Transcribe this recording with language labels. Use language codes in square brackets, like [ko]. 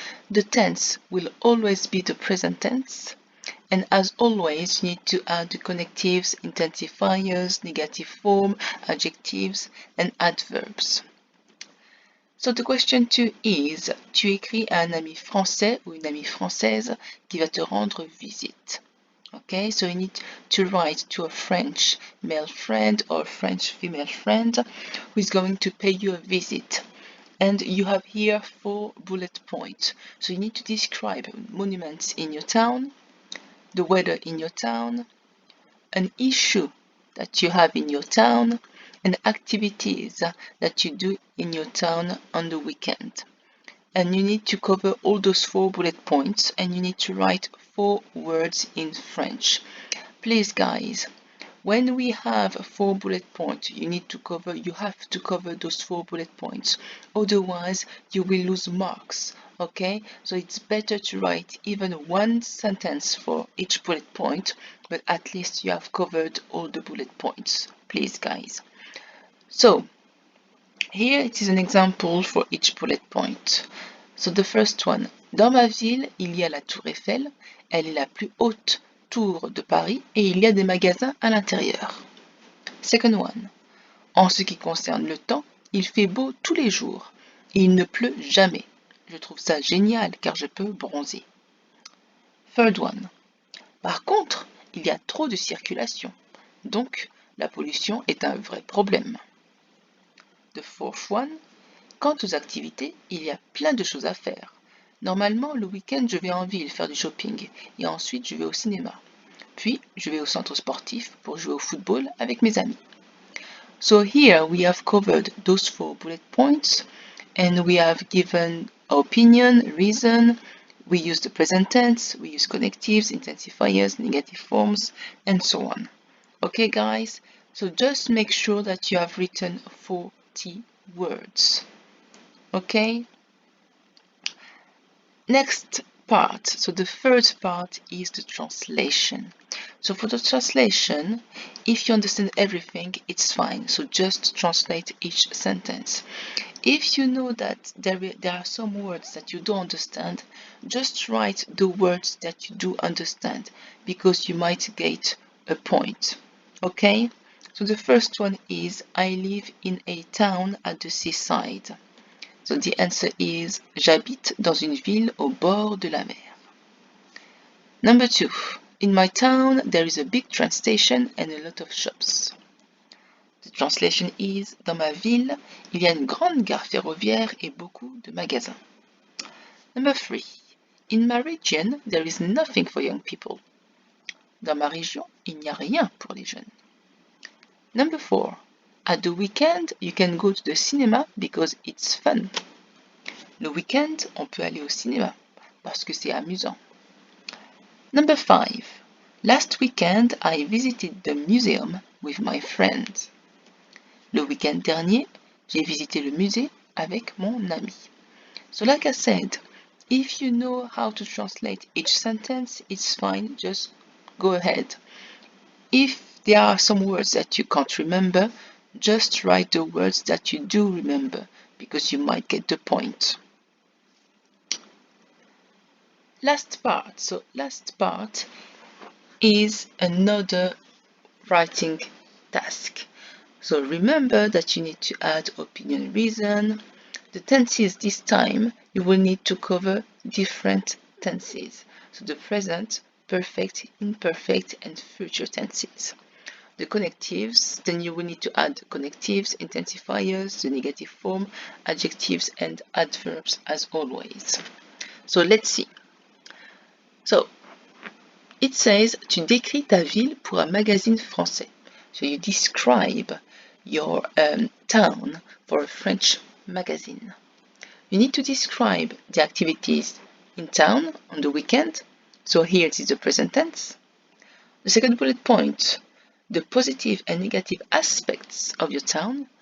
[en] The tense will always be the present tense. And as always, you need to add the connectives, intensifiers, negative form, adjectives, and adverbs. So the question 2 is, [fr] tu écris à un ami français ou une amie française qui va te rendre visite. [en] Okay, so you need to write to a French male friend or French female friend who is going to pay you a visit. And you have here 4 bullet points. So you need to describe monuments in your town, the weather in your town, an issue that you have in your town, and activities that you do in your town on the weekend. And you need to cover all those 4 bullet points, and you need to write 4 words in French. Please guys, when we have 4 bullet points, you have to cover those 4 bullet points. Otherwise, you will lose marks. Okay, so it's better to write even 1 sentence for each bullet point, but at least you have covered all the bullet points. Please guys. So here it is an example for each bullet point. So the first one, [fr] dans ma ville, il y a la tour Eiffel, elle est la plus haute tour de Paris et il y a des magasins à l'intérieur. [en] Second one, [fr] en ce qui concerne le temps, il fait beau tous les jours et il ne pleut jamais. Je trouve ça génial car je peux bronzer. [en] Third one, [fr] par contre, il y a trop de circulation, donc la pollution est un vrai problème. [en] The fourth one, [fr] quant aux activités, il y a plein de choses à faire. Normalement, le week-end, je vais en ville faire du shopping et ensuite je vais au cinéma. Puis, je vais au centre sportif pour jouer au football avec mes amis. [en] So here we have covered those 4 bullet points and we have given opinion, reason, we use the present tense, we use connectives, intensifiers, negative forms, and so on. Okay guys, so just make sure that you have written 40 words. Okay? Next part, so the third part is the translation. So for the translation, if you understand everything, it's fine. So just translate each sentence. If you know that there are some words that you don't understand, just write the words that you do understand, because you might get a point. Okay? So the first one is, I live in a town at the seaside. So the answer is, [fr] j'habite dans une ville au bord de la mer. [en] Number 2, in my town there is a big train station and a lot of shops. The translation is, [fr] dans ma ville, il y a une grande gare ferroviaire et beaucoup de magasins. [en] Number 3, in my region there is nothing for young people. [fr] Dans ma région, il n'y a rien pour les jeunes. [en] Number 4, At the weekend, you can go to the cinema because it's fun. [fr] Le week-end, on peut aller au cinéma parce que c'est amusant. [en] Number 5. Last weekend, I visited the museum with my friends. [fr] Le week-end dernier, j'ai visité le musée avec mon ami. [en] So like I said, if you know how to translate each sentence, it's fine, just go ahead. If there are some words that you can't remember, just write the words that you do remember, because you might get the point. Last part. So last part is another writing task. So remember that you need to add opinion, reason. The tenses this time, you will need to cover different tenses. So the present, perfect, imperfect, and future tenses. The connectives, then you will need to add connectives, intensifiers, the negative form, adjectives, and adverbs as always. So let's see. So it says, [fr] tu décris ta ville pour un magazine français. [en] So you describe your town for a French magazine. You need to describe the activities in town on the weekend. So here it is the present tense. The second bullet point, the positive and negative aspects of your town.